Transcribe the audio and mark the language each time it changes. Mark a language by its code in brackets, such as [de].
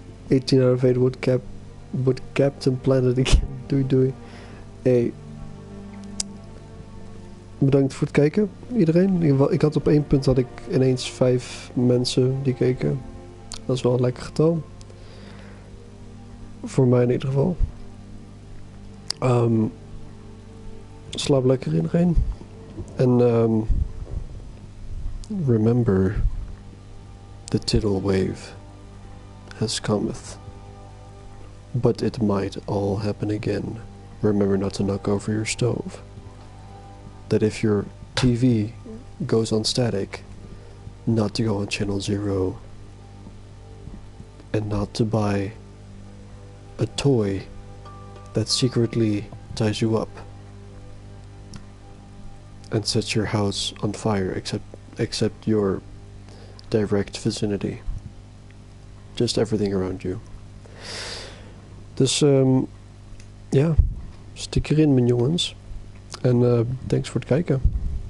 [en] 18 out of 8 would Captain Planet again. [nl] Doei doei. Hey. Bedankt voor het kijken, iedereen. Ik had op 1 punt had ik ineens 5 mensen die keken. Dat is wel een lekker getal. Voor mij in ieder geval. Slaap lekker iedereen. En [en] remember, the tidal wave has cometh. But it might all happen again. Remember not to knock over your stove. That if your TV goes on static, not to go on channel 0. And not to buy a toy that secretly ties you up and sets your house on fire, except your direct vicinity. Just everything around you. [nl] Dus ja, stik erin mijn jongens. En thanks voor het kijken.